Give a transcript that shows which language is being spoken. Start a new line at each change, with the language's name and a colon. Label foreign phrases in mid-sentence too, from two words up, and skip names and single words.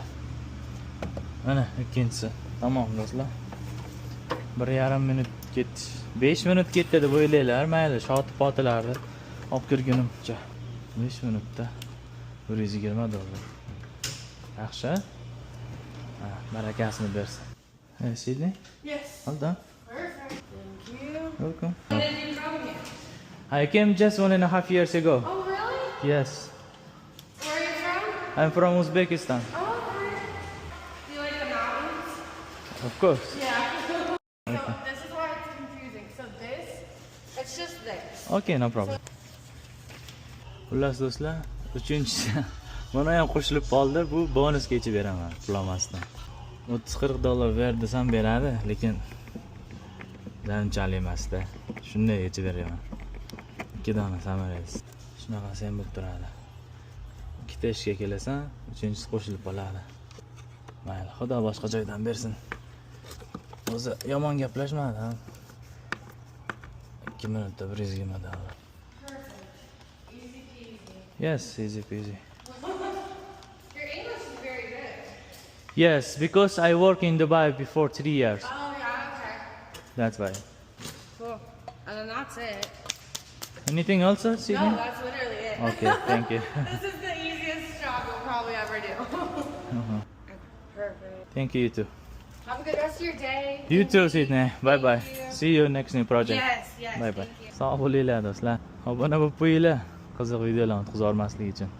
Uzbek: Mana ikkinchisi. Tamom do'stlar. 1,5 minut ketdi. 5 minut ketdi deb o'ylaylar, mayli, shoti potilarni olib kirgunimcha. 5 minutda $120. Yaxshi. Ha, barakasini bersin.
English: Hey, Sydney? Yes. Well done. Perfect. Thank you. Welcome. When did you come here? I came just 1.5 years ago. Oh, really? Yes. Where are you from? I'm from Uzbekistan. Oh, okay. Do you like the mountains? Of course. Yeah. So this is why it's confusing. So this, it's just this. Okay, no problem.
Uzbek: Xullas do'stlar, uchinchisi mana ham qo'shilib qoldi. Bu bonusga yechib beraman pulolmasdan. $30-40 ber desam beradi, lekin unchalik emas-da. Shunday yechib beraman. 2 dona samolyot. Shunaqasi ham bo'lib turadi. 2 ta ishga kelasan, uchinchisi qo'shilib qoladi. Mayli, Xudo boshqa joydan bersin. O'zi yomon gaplashmadi. 2 minutda $120.
English: Yes, easy peasy. Your English is very good. Yes, because I work in Dubai before 3 years. Oh, yeah, okay. That's why. Cool. And then that's it. Anything else, No, Sydney? that's literally it. Okay, thank you. This is the easiest job you'll probably ever do. Perfect. Thank you, you too. Have a good rest of your day. You too, Sydney. Bye bye. you. See you next new project. Yes, Bye bye. thank you.
Uzbek: Sog' bo'linglar do'stlar. Obuna bo'lib qo'yinglar. Qiziq videolarni kutib olmaslik uchun.